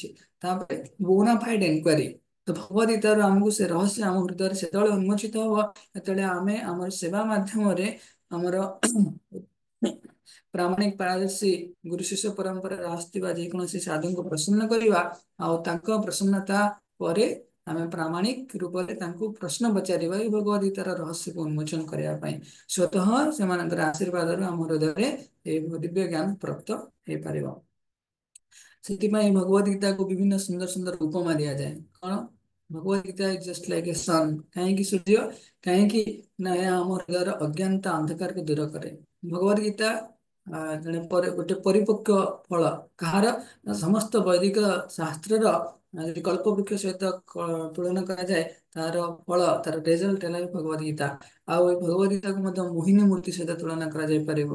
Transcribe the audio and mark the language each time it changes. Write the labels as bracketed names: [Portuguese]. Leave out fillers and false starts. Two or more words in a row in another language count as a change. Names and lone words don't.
[Odia] ତାପରେ [English] bonafide enquiry, [Odia] ତ ଭଗବତ ଗୀତାରୁ ଆମକୁ ସେ ରହସ୍ୟ ଆମ ହୃଦୟରେ ସେତେବେଳେ ଉନ୍ମୋଚିତ ହବ, ଯେତେବେଳେ ଆମେ ଆମର ସେବା ମାଧ୍ୟମରେ ଆମର ପ୍ରାମାଣିକ ପାରଦର୍ଶୀ ଗୁରୁ ଶିଷ୍ୟ ପରମ୍ପରାରେ ଆସୁଥିବା ଯେକୌଣସି ସାଧୁଙ୍କୁ ପ୍ରସନ୍ନ କରିବା, ଆଉ ତାଙ୍କ ପ୍ରସନ୍ନତା ପରେ ଆମେ ପ୍ରାମାଣିକ ରୂପରେ ତାଙ୍କୁ ପ୍ରଶ୍ନ ପଚାରିବା ଏଇ ଭଗବତ ଗୀତାର ରହସ୍ୟକୁ ଉନ୍ମୋଚନ କରିବା ପାଇଁ। ସ୍ୱତଃ ସେମାନଙ୍କର ଆଶୀର୍ବାଦରୁ ଆମ ହୃଦୟରେ ଏହି ଦିବ୍ୟ ଜ୍ଞାନ ପ୍ରାପ୍ତ ହେଇପାରିବ। ସେଥିପାଇଁ ଭଗବତ ଗୀତାକୁ ବିଭିନ୍ନ ସୁନ୍ଦର ସୁନ୍ଦର ଉପମା ଦିଆଯାଏ। କଣ? [English] Bhagavad Gita is just like a sun. [Hindi] कहीं सूर्य, कहीं ना [Odia] ଏହା ଆମ ହୃଦୟର ଅଜ୍ଞାନତା ଅନ୍ଧକାରକୁ ଦୂର କରେ। ଭଗବଦ ଗୀତା ଜଣେ ଗୋଟେ ପରିପକ୍ୱ ଫଳ କାହାର, ନା ସମସ୍ତ ବୈଦିକ ଶାସ୍ତ୍ରର ଯଦି କଳ୍ପବୃକ୍ଷ ସହିତ ତୁଳନା କରାଯାଏ, ତାର ଫଳ, ତାର ରେଜଲ୍ଟ ହେଲା ଭଗବଦ ଗୀତା। ଆଉ ଏ ଭଗବଦ ଗୀତାକୁ ମଧ୍ୟ ମୋହିନୀ ମୂର୍ତ୍ତି ସହିତ ତୁଳନା କରାଯାଇ ପାରିବ।